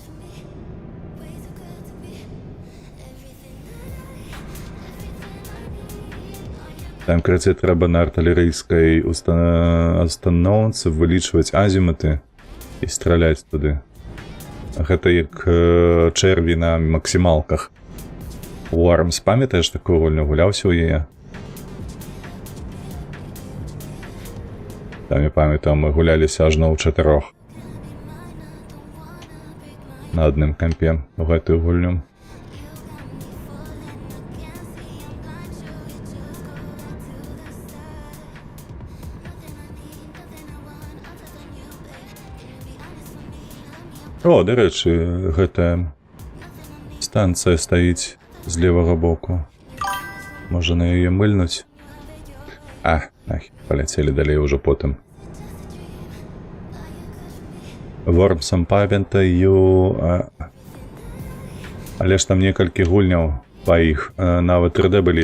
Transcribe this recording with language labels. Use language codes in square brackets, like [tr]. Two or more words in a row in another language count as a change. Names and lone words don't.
[uk] Там, короче, треба на артилерійській установці вилічувати азімути і стріляти туди. [be] Гэта як черві на максималках. Worms, пам'ятаєш таку гульню? Гулявся у яе? [uk] Там я пам'ятаю, ми гулялися аж на у 4 на одним компі в гэтую гульню. О, до речі, [be] гэта станція стаіць з левага боку. Можа на яе мыльнуць. Нахер, поляцелі далей уже потым. Вормсам памятаю, але ж там некалькі гульняў па іх нават 3D былі.